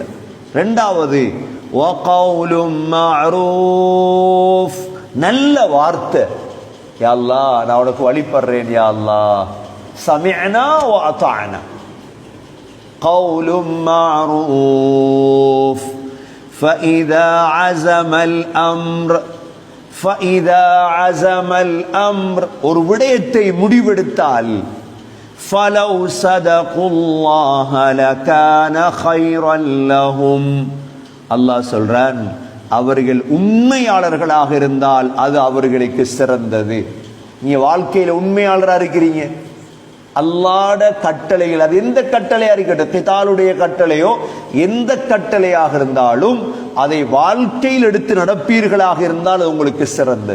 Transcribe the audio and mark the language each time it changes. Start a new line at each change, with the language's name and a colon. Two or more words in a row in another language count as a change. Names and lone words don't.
Tamil: ரெண்டாவது,
Arabic: وقول معروف,
Tamil: நல்ல வார்த்தை. யா அல்லாஹ், நான் உனக்கு வழிபடுறேன் யா அல்லாஹ்.
Arabic: سمعنا وأطعنا. قول معروف. فإذا عزم الأمر فَإِذَا عَزَمَ الْأَمْرُ
Tamil: ஒரு விடயத்தை முடிவெடுத்தால்
Arabic: فَلَوْ صَدَقُوا اللَّهَ لَكَانَ خَيْرًا لَهُمْ
Tamil: அல்லாஹ் சொல்றான், அவர்கள் உண்மையாளர்களாக இருந்தால் அது அவர்களுக்கு சிறந்தது. நீங்க வாழ்க்கையில உண்மையாளரா இருக்கிறீங்க, அல்லாஹ்வுடைய கட்டளைகள், அது எந்த கட்டளையா இருக்கட்டும், கிதாலுடைய கட்டளையோ எந்த கட்டளையாக இருந்தாலும் அதை வாழ்க்கையில் எடுத்து நடப்பீர்களாக இருந்தால் அது உங்களுக்கு சிறந்தது.